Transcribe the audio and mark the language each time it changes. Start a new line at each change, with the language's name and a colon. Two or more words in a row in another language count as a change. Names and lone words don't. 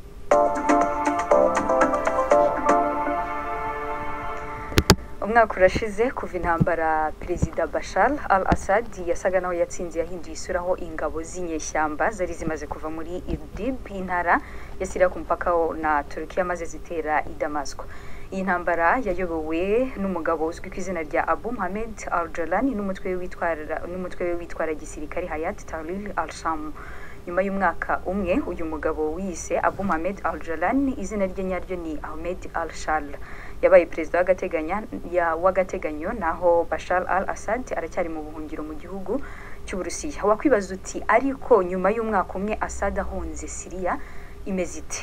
Kinyarwanda: Umwaka urashize kuva intambara Perezida Bashar al-Assad yasaga naho yatsinze yahinduye isura aho ingabo z'inyeshyamba zari zimaze kuva muri Idlib, intara ya Syria ku mupaka na Turkiya, maze zitera i Damascus. Iyi ntambara yayobowe n'umugabo uzwi ku izina rya Abu Mohamed al-Jalani n'umutwe we witwara gisirikare Hayat Tahrir al-Sham. nyuma y'umwaka umwe uyu mugabo wiyise Abu Mohamed Al-Jalani izina rye nyaryo ni Ahmed Al-Shal yabaye perezida w'agateganyo naho Bashar al-Assad aracyari mu buhungiro mu gihugu cy'Uburusiya. Wakwibaza uti ariko nyuma y'umwaka umwe Assad ahunze Syria imeze ite?